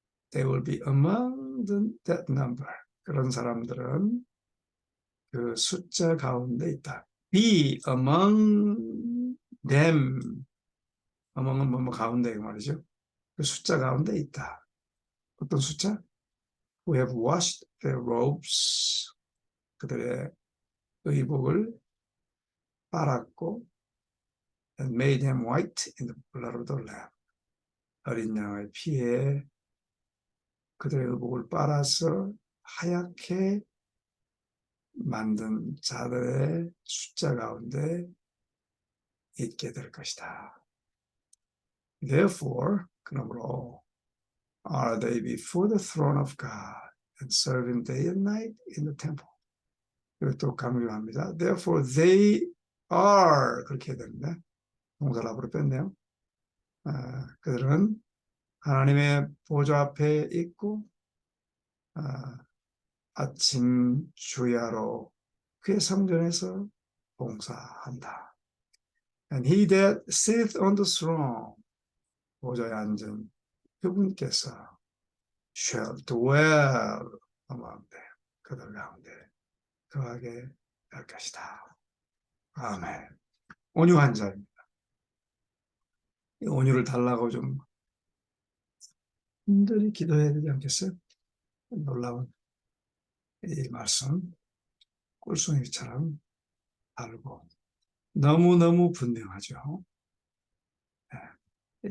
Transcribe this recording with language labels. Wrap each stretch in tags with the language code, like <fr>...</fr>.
<en>They will be among that number.</en> <ko>그런 사람들은 그 숫자 가운데 있다.</ko> <en>Be among them.</en> <ko>among은 뭐 가운데 말이죠. 그 숫자 가운데 있다. 어떤 숫자?</ko> <en>Who have washed their robes.</en> <ko>그들의 의복을 빨았고</ko> <en>and made them white in the blood of the lamb.</en> <ko>어린 양의 피에 그들의 의복을 빨아서 하얗게 만든 자들의 숫자 가운데 있게 될 것이다.</ko> <en>Therefore, 그러므로 are they before the throne of God and serve him day and night in the temple.</en> <ko>이것도 강조합니다.</ko> <en>Therefore they are</en> <ko>그렇게 해야 됩니다. 동사를 앞으로 뺐네요. 그들은 하나님의 보좌 앞에 있고 아침 주야로 그의 성전에서 봉사한다.</ko> <en>And he that sitteth on the throne,</en> <ko>보좌에 앉은 그분께서</ko> <en>shall dwell among them,</en> <ko>그들 가운데 거하게 될 것이다. 아멘. 온유한 자입니다. 이 온유를 달라고 좀 힘들이 기도해야 되지 않겠어요? 놀라운 이 말씀 꿀송이처럼 다르고 너무너무 분명하죠. 네.</ko>